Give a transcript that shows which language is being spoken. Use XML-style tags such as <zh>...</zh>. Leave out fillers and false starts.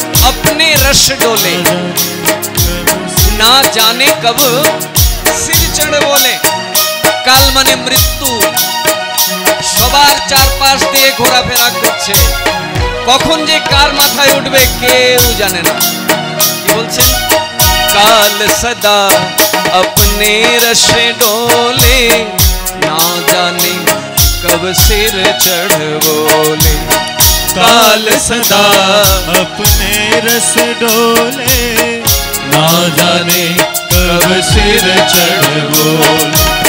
<hi>अपने रश डोले, ना जाने कब सिर चढ़ बोले।</hi> <bn>কাল মানে মৃত্যু, সবার চারপাশ দিয়ে ঘোরাফেরা করছে, কখন যে কার মাথায় উঠবে কেউ জানে না। কি বলছেন? কাল সদা</bn> <hi>अपने रश डोले, ना जाने कब सिर चढ़ बोले। काल सदा अपने रस डोले, ना जाने कब सिर चढ़ बोले।</hi>